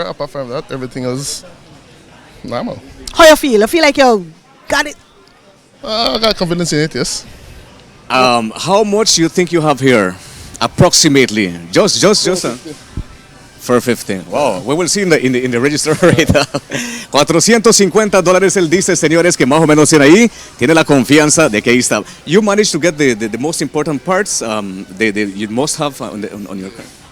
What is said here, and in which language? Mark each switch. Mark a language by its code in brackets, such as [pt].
[en] Apart from that, everything else normal. How you feel? I feel like you got it. I got confidence in it, yes. How much you think you have here, approximately? Just 450. Wow, we will see in the register right now. [es] $450 él dice, señores, que más o menos tiene ahí. Tiene la confianza de que ahí está. [en] You managed to get the most important parts. You must have on your car.